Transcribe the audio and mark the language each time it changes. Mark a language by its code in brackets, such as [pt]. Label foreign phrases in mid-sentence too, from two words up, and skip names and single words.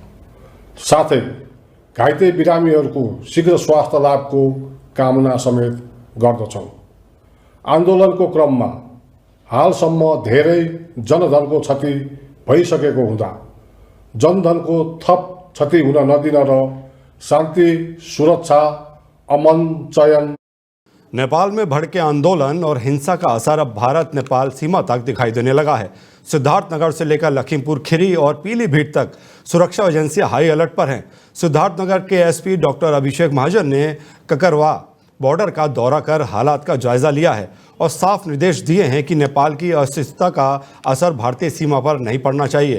[ne] साथै घाइते बिरामीहरूको शीघ्र स्वास्थ्य लाभको कामना समेत गर्दछौँ। आन्दोलनको क्रममा हालसम्म धेरै जनधनको क्षति भइसकेको हुँदा जनधनको थप क्षति हुन नदिन र शान्ति, सुरक्षा, अमन, चयन। [hi] नेपाल में भड़के आंदोलन और हिंसा का असर अब भारत नेपाल सीमा तक दिखाई देने लगा है। सिद्धार्थनगर से लेकर लखीमपुर खीरी और पीलीभीत तक सुरक्षा एजेंसियां [en] high alert [hi] पर हैं। सिद्धार्थनगर के एसपी डॉक्टर अभिषेक महाजन ने ककरवा बॉर्डर का दौरा कर हालात का जायजा लिया है और साफ निर्देश दिए हैं कि नेपाल की अस्थिरता का असर भारतीय सीमा पर नहीं पड़ना चाहिए।